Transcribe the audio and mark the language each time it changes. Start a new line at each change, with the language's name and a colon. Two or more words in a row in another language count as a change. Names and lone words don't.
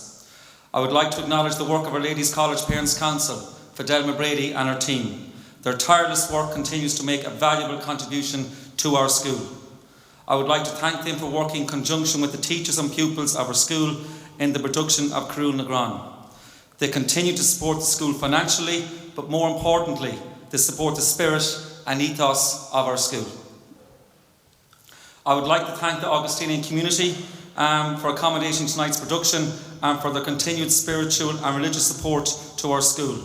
English: I would like to acknowledge the work of our Ladies College Parents Council, Fidelma Brady and her team. Their tireless work continues to make a valuable contribution to our school. I would like to thank them for working in conjunction with the teachers and pupils of our school in the production of Carúil na gCrann. They continue to support the school financially, but more importantly, they support the spirit and ethos of our school. I would like to thank the Augustinian community for accommodating tonight's production and for their continued spiritual and religious support to our school.